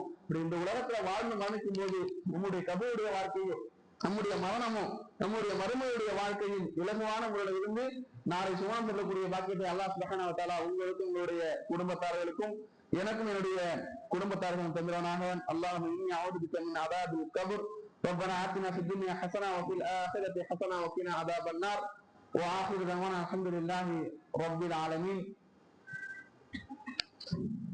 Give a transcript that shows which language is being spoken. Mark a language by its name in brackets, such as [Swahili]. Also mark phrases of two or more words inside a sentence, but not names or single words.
[Tamil] இப்படி இந்த உலகத்துல வாழ்ந்து மரணிக்கும் போது நம்முடைய கபருடைய வாழ்க்கையும் நம்முடைய மரணமும் நம்முடைய மறுமையுடைய வாழ்க்கையும் இலகுவான முறையில இருந்து நாளை சுமணம் பெறக்கூடிய பாக்கியத்தை [Arabic] الله سبحانه وتعالى [Tamil] உங்களுக்கும் உங்களுடைய குடும்பத்தார்களுக்கும் எனக்கும் என்னுடைய குடும்பத்தார்களும் தந்திரனாக. [Arabic] اللهم إني أعوذ بك من عذاب القبر. ربنا آتنا في الدنيا حسنة وفي الآخرة حسنة وقنا عذاب النار. وآخر دعوانا الحمد لله رب العالمين.